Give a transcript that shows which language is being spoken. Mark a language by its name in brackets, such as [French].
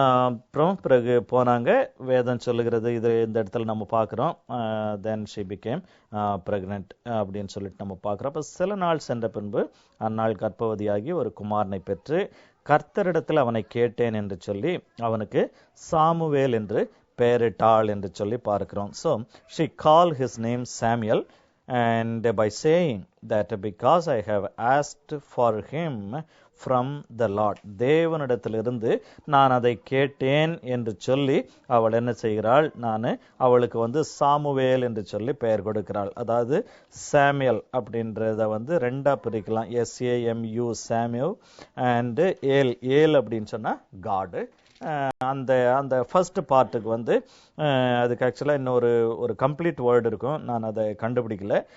[Tamil] அப்புறம் பிறகு போனாங்க. வேதம் சொல்லுகிறது, இது இந்த இடத்துல நம்ம பார்க்கிறோம், [English] then she became pregnant [Tamil] அப்படின்னு சொல்லிட்டு நம்ம பார்க்கிறோம். அப்ப சில நாள் சென்ற பின்பு அந்நாள் கர்ப்பவதியாகி ஒரு குமாரனை பெற்று கர்த்தரிடத்தில் அவனை கேட்டேன் என்று சொல்லி அவனுக்கு சாமுவேல் என்று பெயரிட்டாள் என்று சொல்லி பார்க்கிறோம். [English] So she called his name Samuel, and by saying that because I have asked for him from the Lord, [Tamil] தேவனிடத்திலிருந்து நான் அதை கேட்டேன் என்று சொல்லி அவள் என்ன செய்கிறாள், அவளுக்கு வந்து சாமுவேல் என்று சொல்லி பெயர் கொடுக்கிறாள். அதாவது சாமுவேல் அப்படின்றத வந்து ரெண்டா பிரிக்கலாம், SAMU சாமுவேல் அண்ட் ஏல் அப்படின்னு சொன்னா காட். அந்த ஃபர்ஸ்ட் பார்ட்டுக்கு வந்து அதுக்கு ஆக்சுவலா இன்னொரு கம்ப்ளீட் வேர்டு இருக்கும், நான் அதை கண்டுபிடிக்கல.